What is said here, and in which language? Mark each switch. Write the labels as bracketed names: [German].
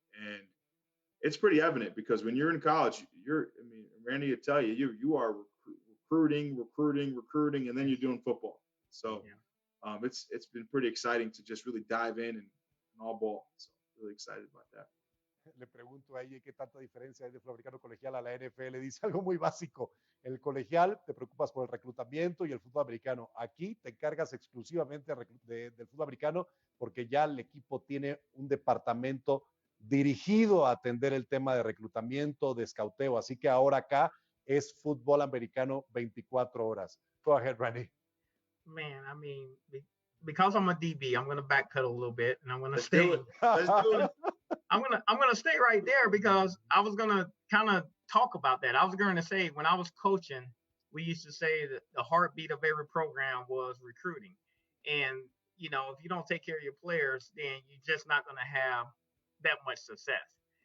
[English] And it's pretty evident because when you're in college, Randy will tell you, you are recruiting, and then you're doing football. So it's been pretty exciting to just really dive in and all ball. So really excited about that. [Spanish] Le pregunto a ella qué tanta diferencia hay de fútbol americano colegial a la NFL. Dice algo muy básico. En el colegial te preocupas por el reclutamiento y el fútbol americano. Aquí te encargas exclusivamente del fútbol americano porque ya el equipo tiene un departamento dirigido a atender el tema de reclutamiento, de escauteo. Así que ahora acá es fútbol americano 24 horas. [English] Go ahead, Randy. Man, I mean, because I'm a DB, I'm going to backpedal a little bit, and I'm going to Let's do it. Let's do it. I'm gonna stay right there because I was gonna kind of talk about that. I was going to say when I was coaching, we used to say that the heartbeat of every program was recruiting, and you know if you don't take care of your players, then you're just not going to have that much success.